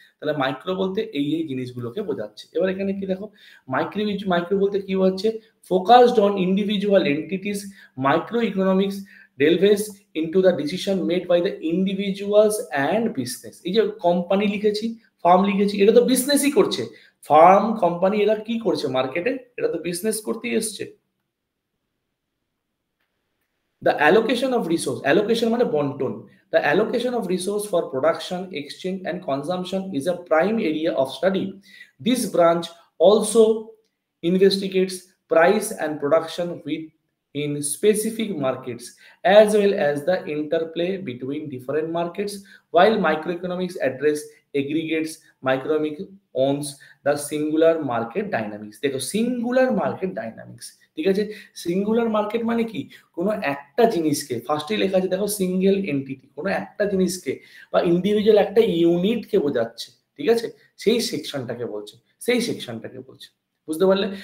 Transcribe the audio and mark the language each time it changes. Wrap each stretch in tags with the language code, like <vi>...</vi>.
<bn>তাহলে মাইক্রো বলতে এই জিনিসগুলোকে বোঝাচ্ছে। এবার এখানে কি দেখো, মাইক্রো বলতে কি হচ্ছে,</bn> <en>Focused on individual entities, micro economics delves into the decision made by the individuals and business।</en> <bn>এই যে কোম্পানি লিখেছি, ফার্ম লিখেছি, এটা তো বিজনেসই করছে, ফার্ম কোম্পানি এরা কি করছে মার্কেটে, এটা তো বিজনেস করতেই এসছে।</bn> <en>the allocation of resource,</en> <bn>allocation মানে বন্টন,</bn> <en>The allocation of resource for production, exchange, and consumption is a prime area of study. This branch also investigates price and production in specific markets, as well as the interplay between different markets, while microeconomics address aggregates, microeconomics owns the singular market dynamics.</en> <bn>দেখো singular market dynamics, ঠিক আছে? Singular market মানে কি? কোনো একটা জিনিসকে, ফার্স্টেই লেখা আছে দেখো সিঙ্গেল এন্টিটি, কোনো একটা জিনিসকে বা ইন্ডিভিজুয়াল একটা ইউনিটকে বোঝাচ্ছে, ঠিক আছে? সেই সেকশনটাকে বলছে, সেই সেকশনটাকে বলছে, বুঝতে পারলে?</bn>